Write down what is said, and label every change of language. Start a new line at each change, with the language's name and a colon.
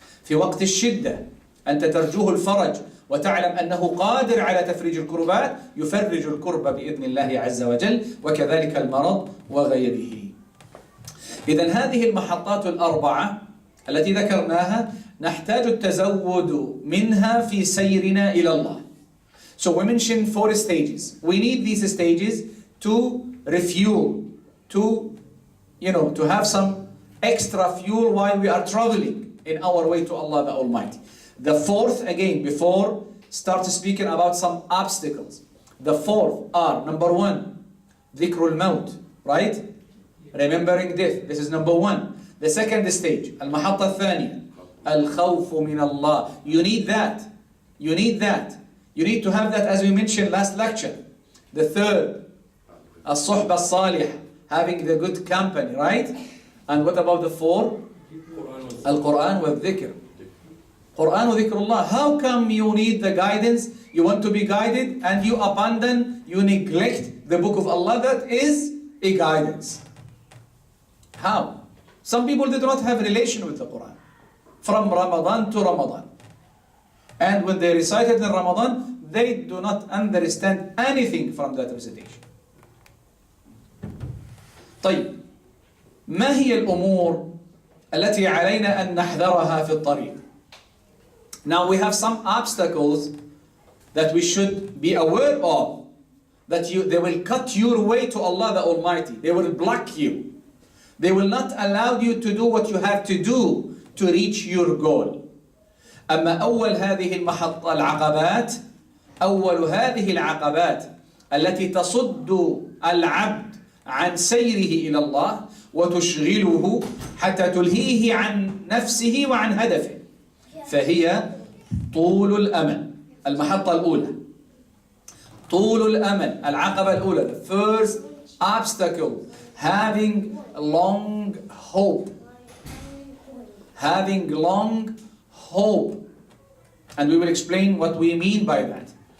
Arabic: في وقت الشدة أنت ترجوه الفرج وتعلم أنه قادر على تفريج الكربات، يفرج الكرب بإذن الله عز وجل، وكذلك المرض وغيره. إذن هذه المحطات الأربعة التي ذكرناها نحتاج التزود منها في سيرنا إلى الله.
English: So we mentioned 4 stages. We need these stages to refuel, to have some extra fuel while we are traveling in our way to Allah the Almighty. The 4th, again, before start speaking about some obstacles. The 4th are, number 1,
Arabic: ذكر الموت,
English: right? Remembering death. This is number 1. The 2nd stage,
Arabic: المحطة الثانية, الخوف من الله.
English: You need that. You need that. You need to have that, as we mentioned last lecture. The 3rd,
Arabic: الصحبة الصالحة,
English: having the good company, right? And what about the 4th?
Arabic: القرآن والذكر.
English: Quran dhikrullah. How come you need the guidance? You want to be guided and you abandon, you neglect the book of Allah that is a guidance. How? Some people they do not have relation with the Quran. From Ramadan to Ramadan. And when they recite it in Ramadan, they do not understand anything from that recitation.
Arabic: طيب. ما هي الأمور التي علينا أن نحذرها في الطريق?
English: Now we have some obstacles that we should be aware of, that they will cut your way to Allah the Almighty. They will block you. They will not allow you to do what you have to do to reach your goal.
Arabic: أما أول هذه المحطة العقبات، أول هذه العقبات التي تصد العبد عن سيره إلى الله وتشغله حتى تلهيه عن نفسه وعن هدفه، فهي طول الأمل. المحطة الأولى طول الأمل، العقبة الأولى.
English: The first obstacle, having long hope. Having long hope. And we will explain what we mean by that.